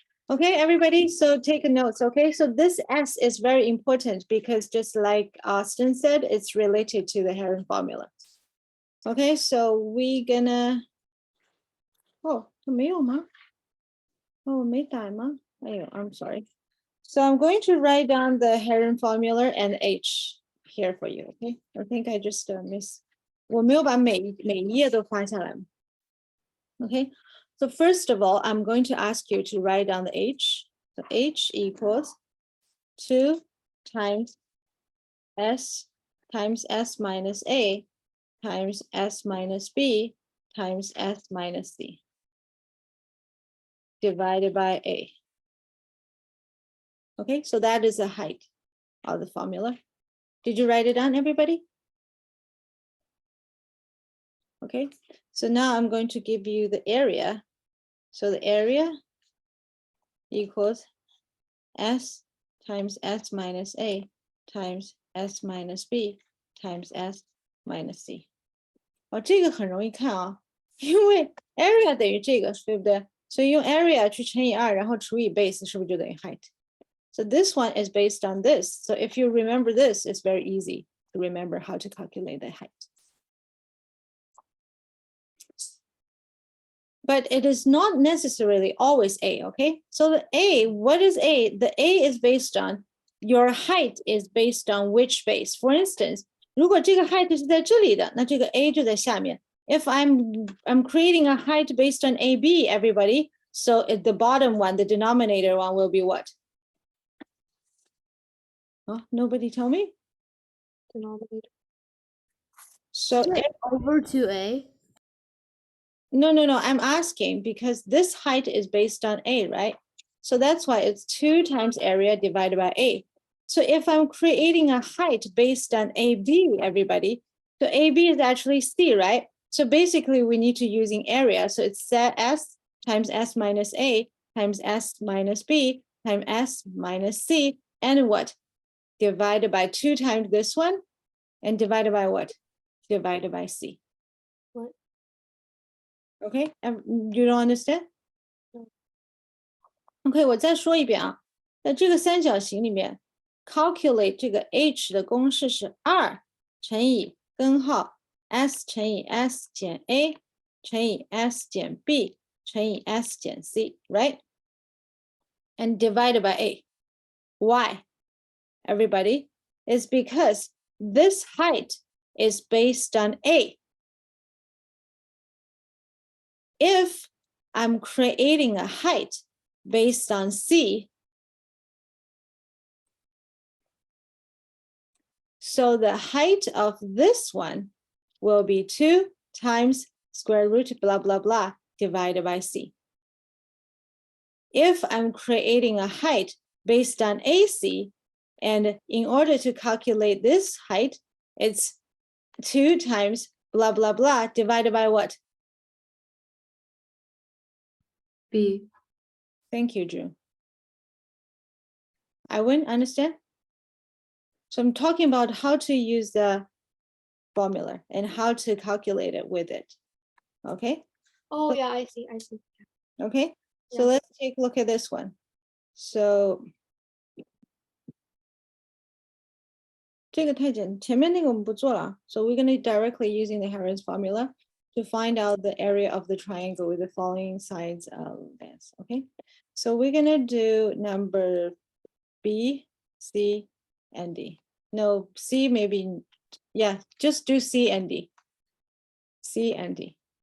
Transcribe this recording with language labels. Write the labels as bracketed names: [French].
[English] Okay, everybody, so take a notes, okay? So this S is very important because just like Austin said, it's related to the Heron formula. Okay, so we gonna, oh, [Chinese] 没有吗? [English] Oh, [Chinese] 没改吗? [English] I'm sorry. So I'm going to write down the Heron formula and H here for you, okay? I think I just missed. [Chinese] 我没有把每一页都画下来。 [English] Okay, so first of all, I'm going to ask you to write down the H. So H equals 2 times S minus A times S minus B times S minus C divided by A. Okay, so that is the height of the formula. Did you write it down, everybody? Okay, so now I'm going to give you the area. So the area equals S times S minus A times S minus B times S minus C。 [Chinese] 这个很容易看啊，因为 area 等于这个，对不对？所以用 area 去乘以2，然后除以 base，是不是就等于 height？ [English] So this one is based on this. So if you remember this, it's very easy to remember how to calculate the height. But it is not necessarily always A, okay? So the A, what is A? The A is based on your height is based on which base. For instance, [Chinese] 如果这个 height 是在这里的，那这个 A 就在下面。 [English] If I'm creating a height based on AB, everybody, so at the bottom one, the denominator one will be what? Oh, nobody tell me? Denominator. So Over 2A. no, I'm asking because this height is based on A, right? So that's why it's 2 times area divided by A. So if I'm creating a height based on AB, everybody, so AB is actually C, right? So basically we need to using area. So it's S times S minus A times S minus B times S minus C and what? Divided by 2 times this one and divided by what? Divided by C. What? Okay, you don't understand? No. [Chinese] OK， 我再说一遍啊，在这个三角形里面 ，calculate 这个 h 的公式是2乘以根号 s 乘以 s 减 a 乘以 s 减 b 乘以 s 减 c，right? [English] And divided by a. Why? Everybody, is because this height is based on a. If I'm creating a height based on C, so the height of this one will be 2 times square root blah, blah, blah divided by C. If I'm creating a height based on AC, and in order to calculate this height, it's 2 times blah, blah, blah divided by what? B. Thank you, Drew. I wouldn't understand. So I'm talking about how to use the formula and how to calculate it with it. Okay, Oh yeah, I see. okay. So Yeah. let's take a look at this one. [Chinese] So 这个太简，前面那个我们不做了。 [English] So we're going to directly using the Heron's formula to find out the area of the triangle with the following sides of this. Okay, so we're going to do number B, C, and D. No, C maybe, yeah, just do C and D. C and D.